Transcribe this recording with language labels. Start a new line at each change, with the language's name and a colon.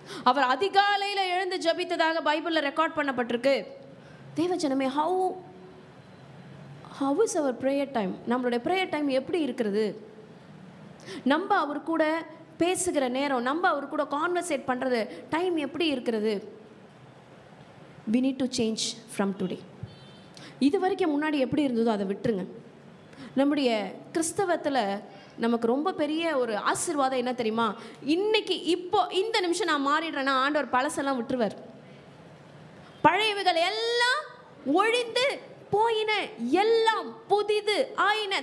Tamil: அவர் அதிகாலையில் எழுந்து ஜெபித்ததாக பைபிளில் ரெக்கார்ட் பண்ணப்பட்டிருக்கு. தேவஜனமே,
English: How is our prayer time?
Tamil: நம்மளுடைய ப்ரேயர் டைம் எப்படி இருக்கிறது? நம்ம அவர் கூட பேசுகிற நேரம், நம்ம அவர் கூட கான்வர்சேட் பண்ணுறது டைம் எப்படி இருக்கிறது?
English: we need to change from today.
Tamil: இது வரைக்கும் முன்னாடி எப்படி இருந்ததோ அதை விட்டுருங்க. நம்முடைய கிறிஸ்தவத்தில் நமக்கு ரொம்ப பெரிய ஒரு ஆசீர்வாதம் என்ன தெரியுமா? இன்னைக்கு இப்போ இந்த நிமிஷம் நான் மாறிடுறேன்னா ஆண்டவர் பழசெல்லாம் விட்டுருவார். பழையவைகள் எல்லாம் ஒழிந்து போயின, எல்லாம் புதிது ஆயின.